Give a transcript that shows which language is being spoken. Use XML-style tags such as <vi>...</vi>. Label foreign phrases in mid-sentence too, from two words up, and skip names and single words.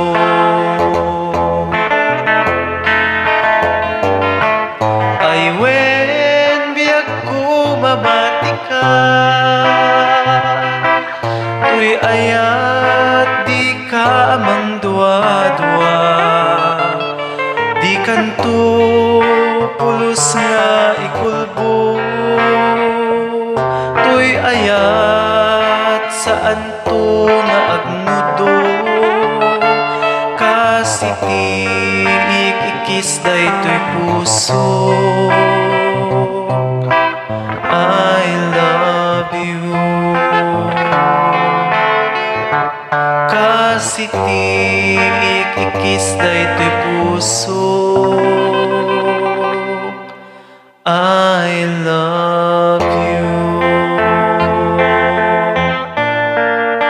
<ilo>Ay wen biyak ko mamati ka, tuy ayat di ka amang dua-dua, di kanto pulos nga ikulbo. Tuy ayat saan to nga agmudo, kasiti ikis daytoy puso.</ilo> <en>I love you.</en> <ilo>Kasiti ikis daytoy puso.</ilo> <en>I love you.</en>